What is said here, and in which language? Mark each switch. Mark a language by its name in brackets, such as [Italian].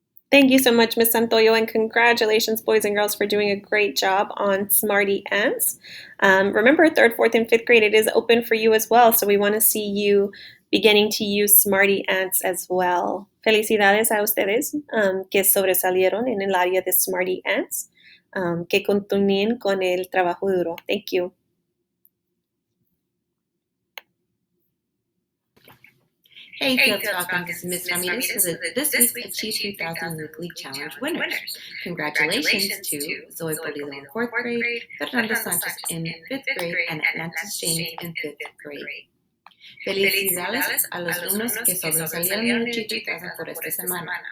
[English] Thank you so much, Ms. Santoyo, and congratulations, boys and girls, for doing a great job on Smarty Ants. Remember, third, fourth, and fifth grade, it is open for you as well, so we want to see you beginning to use Smarty Ants as well. [Spanish] Felicidades a ustedes que sobresalieron en el área de Smarty Ants, que continúen con el trabajo duro. [English] Thank you. Hey, Fields Falcons, this is Ms. Ramirez for this week's Achieve 3000 Weekly Challenge winners. Congratulations to Zoe Pulido in 4th grade, Fernando Sanchez in 5th grade, and Atlantis James in 5th grade. [Spanish] Felicidades a los alumnos que sobresalieron en Achieve 3000 por esta semana.